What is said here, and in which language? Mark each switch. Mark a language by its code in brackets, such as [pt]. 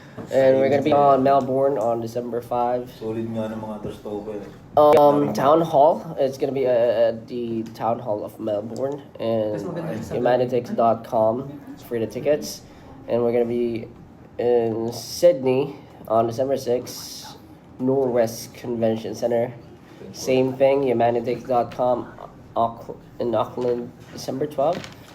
[en] And we're gonna be on Melbourne on December 5. [tl] Solid nga ng mga trash talk eh. [en] Town Hall. It's gonna be at the Town Hall of Melbourne and humanitix.com for the tickets. And we're gonna be in Sydney on December 6th, Norwest Convention Center. Same thing, humanitix.com in Auckland, December 12th.